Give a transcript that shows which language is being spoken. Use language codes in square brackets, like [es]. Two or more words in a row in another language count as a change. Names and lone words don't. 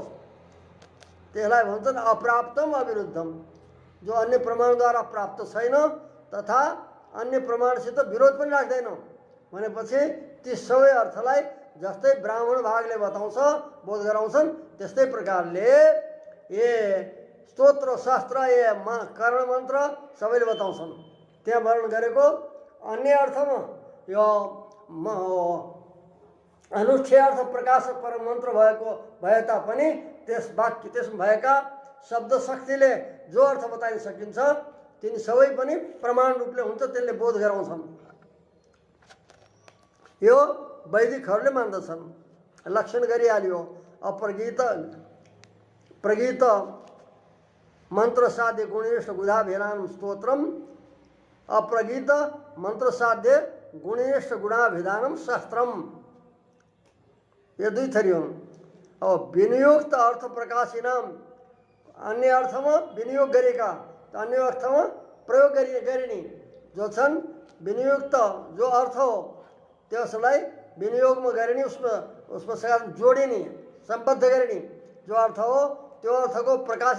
[ne] त्यसलाई भन्छन् [sa] अप्राप्तम अविरुद्धम, [ne] जो अन्य प्रमाणद्वारा प्राप्त छैन तथा अन्य प्रमाणसित विरोध पनि राख्दैन भनेपछि ती सबै अर्थलाई जस्तै ब्राह्मण भागले बताउँछ बोध गराउँछन् त्यस्तै प्रकारले ये स्तोत्र शास्त्र ये कर्ण मन्त्र सबैले बताउँछन्। त्यहाँ वर्णन गरेको अन्य अर्थमा यो अनुष्ठेय अर्थ प्रकाशक परम मन्त्र भएको भए तापनि त्यस वाक्य त्यसमा भएका शब्द शक्तिले जो अर्थ बताइन सकिन्छ तिनी सबै पनि प्रमाण रूपले हुन्छ, त्यसले बोध गराउँछन्। यो वैदिकहरूले मान्दछन्। लक्षण गरिहाल्यो [sa] अप्रगीत प्रगीत मन्त्र साध्य गुणेश गुणाभिधानम स्तोत्रम, अप्रगीत मन्त्र साध्य गुणेश गुणाभिधानम शास्त्रम, [ne] यो दुई थरी हुन्। अब [sa] विनियोक्त अर्थ प्रकाशिनाम, [ne] अन्य अर्थमा विनियोग गरेका, अन्य अर्थमा प्रयोग गरिने जो छन्, विनियुक्त जो अर्थ हो त्यसलाई विनियोगमा गरिने, उसमा साथ जोडिने, सम्बद्ध गरिने जो अर्थ हो त्यो अर्थको प्रकाशित